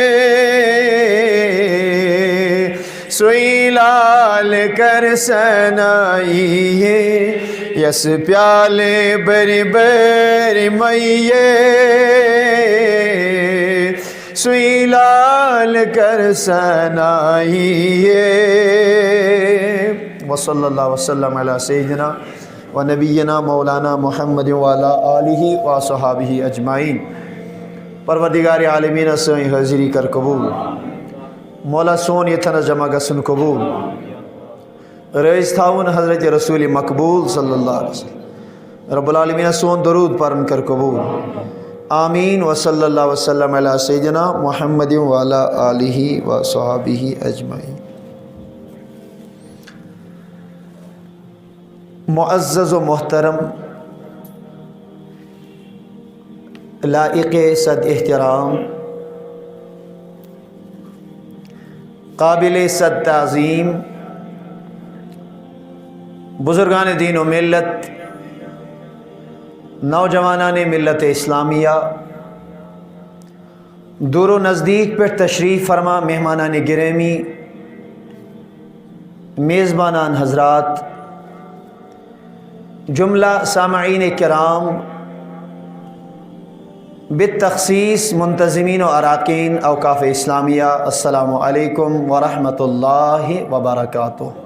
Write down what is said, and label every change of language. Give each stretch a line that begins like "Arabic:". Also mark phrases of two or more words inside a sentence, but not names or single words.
Kashmiri: سوئی لال کر سنائیے یس پیالے بری بری مئیے سوئی لال کر سنائیے
Arabic: وصلی اللہ وسلم علی سیدنا و نبینا مولانا محمد وعلی آلہ و صحابہ اجمعین.
Kashmiri: پروردگار عالمین سوئی حاضری کر قبول، مولا سون یتھن جمع گسن قبول، رئیس تھاون حضرت رسول مقبول
Arabic: صلی اللہ علیہ وسلم. رب العالمین
Kashmiri: سون درود پرن کر قبول. آمین.
Arabic: وصلی اللہ وسلم علی سیدنا محمد وعلی آلہ و صحابہ اجمعین.
Urdu: معزز و محترم لائق صد احترام قابل صد تعظیم بزرگان دین و ملت، نوجوانان ملت اسلامیہ، دور و نزدیک پر تشریف فرما مہمانان گرامی، میزبانان حضرات، جملہ سامعین کرام، بالتخصیص منتظمین و اراکین اوقاف اسلامیہ،
Arabic: السلام علیکم ورحمۃ اللہ وبرکاتہ.